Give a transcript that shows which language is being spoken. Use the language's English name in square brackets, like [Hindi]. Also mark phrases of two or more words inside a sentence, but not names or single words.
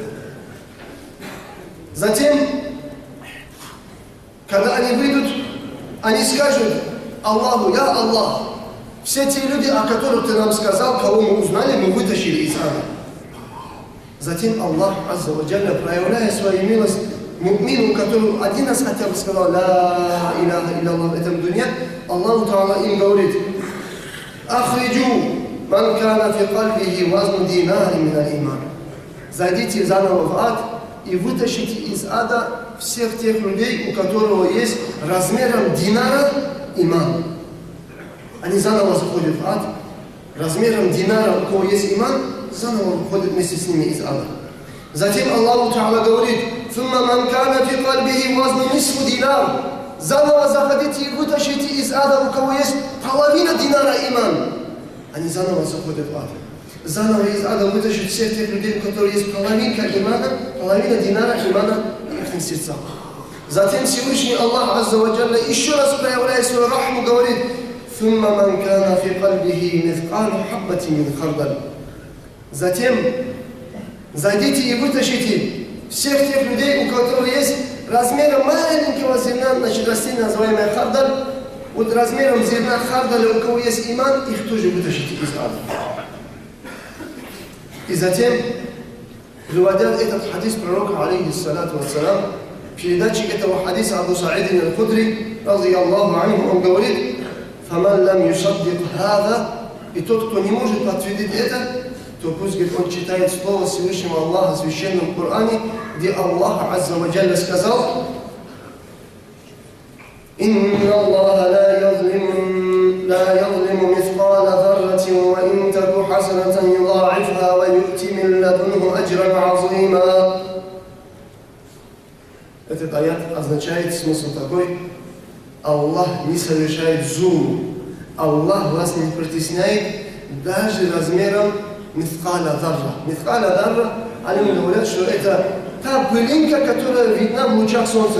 [Russian] Затем, когда они выйдут, они скажут Аллаху: «Я Аллах, все те люди, о которых ты нам сказал, кого мы узнали, мы вытащили из ада». Затем Аллах [Arabic] عز وجل, [Russian] проявляя свою милость му'мину, который один раз хотя бы сказал [Arabic] «لا إله إلا [Russian] в этом дуне», Аллаху Та'ала им говорит: [Arabic] «أخرجوا من كان في قلبه وزن دينار من الإيمان». [Russian] Зайдите заново в ад и вытащите из ада всех тех людей, у которого есть размером динара иман. Они заново заходят в ад, размером динара, у кого есть иман, заново выходят вместе с ними из ада. Затем Аллаху Та'ала говорит: [Arabic] «ثم من كان في قلبه وزن نصف دينار». [Russian] Заново заходите и вытащите из ада, у кого есть половина динара иман. Они заново заходят в ад. Заново из ада вытащить всех тех людей, у которых есть половинка имана, половина динара имана в их сердцах. Затем Всевышний Аллах [Arabic] عز وجل, [Russian] еще раз проявляя свою рахму, говорит: [Arabic] «ثم من كان في قلبه مثقال حبة من خردل». [Russian] Затем зайдите и вытащите всех тех людей, у которых есть размером маленького зерна, значит, растение, называемое хардаль. Вот размером зерна хардаля, у кого есть иман, их тоже вытащите из ада. И затем, приводя этот хадис пророка, [Arabic] عليه الصلاة والسلام, [Russian] в передаче этого хадиса Абу Саидин аль-Худри, [Arabic] رضي الله عنه, [Russian] он говорит: [Arabic] «فمن لم يصدق هذا», [Russian] и тот, кто не может подтвердить это, то пусть, говорит, он читает Слово Всевышнего Аллаха в Священном Коране, где Аллах [Arabic] عز وجل [Russian] сказал: [Arabic] «إن الله لا يظلم مثقال ذرة وإن تك حسنة يضاعفها ويؤت من لدنه أجرا عظيما». [Russian] Этот аят означает смысл такой: Аллах не совершает зулм, Аллах вас не притесняет даже размером [Arabic] مثقال ذرة. مثقال ذرة, [Russian] они говорят, что это та пылинка, которая видна в лучах солнца.